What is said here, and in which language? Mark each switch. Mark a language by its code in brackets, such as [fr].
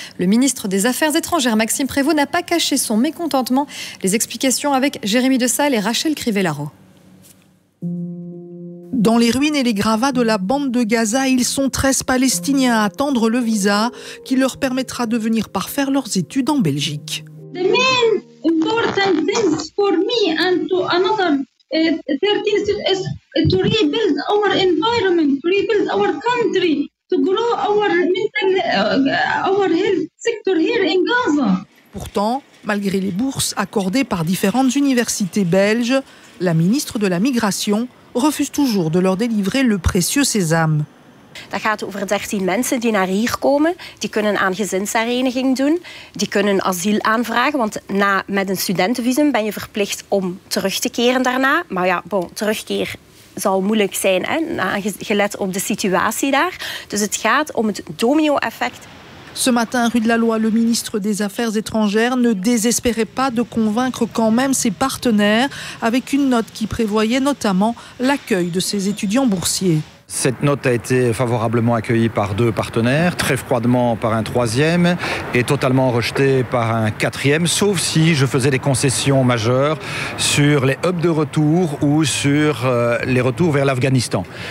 [fr] Le ministre des Affaires étrangères, Maxime Prévost, n'a pas caché son mécontentement. Les explications avec Jérémy Dessalles et Rachel Crivellaro. Dans les ruines et les gravats de la bande de Gaza, ils sont 13 Palestiniens à attendre le visa qui leur permettra de venir parfaire leurs études en Belgique. [en] The main important thing for me and to another 13 students is to rebuild our environment, to rebuild our country, to grow our mental our health sector here in Gaza. [fr] Pourtant, malgré les bourses accordées par différentes universités belges, la ministre de la Migration refuse toujours de leur délivrer le précieux sésame. [nl] Dat gaat over 13 mensen die naar hier komen, die kunnen aan gezinshereniging doen, die kunnen asiel aanvragen, want na met een studentenvisum ben je verplicht om terug te keren daarna, maar ja, bon, terugkeer zal moeilijk zijn hè, gelet op de situatie daar. Dus het gaat om het domino-effect. [fr] Ce matin, rue de la Loi, le ministre des Affaires étrangères ne désespérait pas de convaincre quand même ses partenaires avec une note qui prévoyait notamment l'accueil de ses étudiants boursiers. Cette note a été favorablement accueillie par deux partenaires, très froidement par un troisième et totalement rejetée par un quatrième, sauf si je faisais des concessions majeures sur les hubs de retour ou sur les retours vers l'Afghanistan.